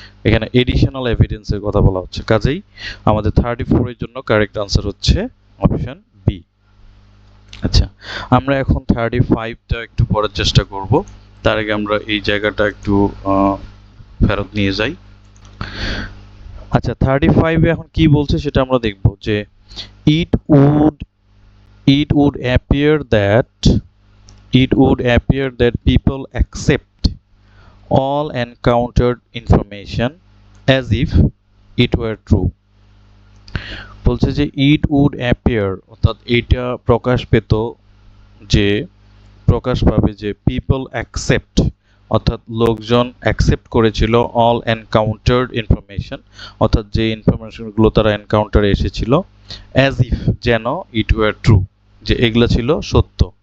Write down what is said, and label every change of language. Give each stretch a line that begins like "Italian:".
Bangla: এখানে এডিশনাল এভিডেন্সের কথা বলা হচ্ছে, কাজেই আমাদের 34 এর জন্য কারেক্ট আনসার হচ্ছে অপশন বি। আচ্ছা, আমরা এখন 35টা একটু পড়ার চেষ্টা করব। তার আগে আমরা এই জায়গাটা একটু ফেরত নিয়ে যাই। আচ্ছা, 35 এ এখন কি বলছে সেটা আমরা দেখব যে
English: it would it would appear that it would appear that people accept all encountered information as if it were true।
Bangla: বলছে যে
English: it would appear,
Bangla: অর্থাৎ এটা প্রকাশ পেত, যে প্রকাশ পাবে যে
English: people accept,
Bangla: অর্থাৎ লোকজন অ্যাকসেপ্ট করেছিল
English: all encountered information,
Bangla: অর্থাৎ যে ইনফরমেশনগুলো তারা এনকাউন্টারে এসেছিল,
English: as if,
Bangla: যেন
English: it were true,
Bangla: যে এগুলা ছিল সত্য।